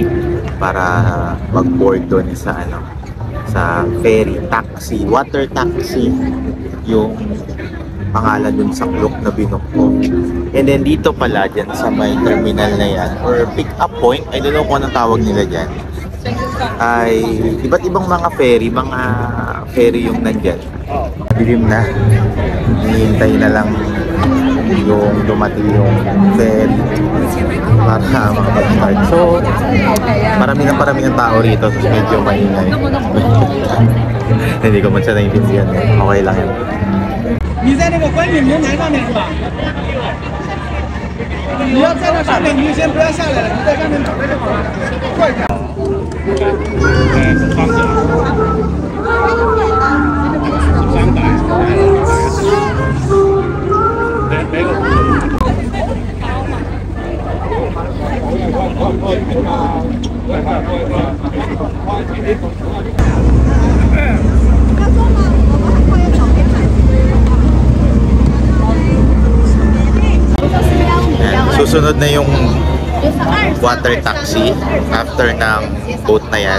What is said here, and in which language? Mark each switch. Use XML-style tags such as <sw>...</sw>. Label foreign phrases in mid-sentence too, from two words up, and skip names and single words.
<tl>para mag-board doon sa sa</tl> <en>ferry taxi, water taxi</en> <tl>yung pangalan dun sa Klook na binook ko.</tl> <en>And then</en> <tl>dito pala dyan sa may terminal na yan or</tl> <en>pick up point, I don't know</en> <tl>kung anong tawag nila dyan, ay iba't ibang mga ferry yung nandyan. Dilim na, hinihintay na lang yung dumating yung ferry para makapag-start. So parami ng tao rito, so medyo maingay. Hindi ko man siya naiintindihan. Okay lang yan.</tl> <zh>你在那个观景平台上面是吧？你要在那上面，你就先不要下来了，你在上面等着就好了。快点！方子。</zh> <tl>Susunod na yung</tl> <en>water taxi</en> <tl>after ng boat na yan.</tl>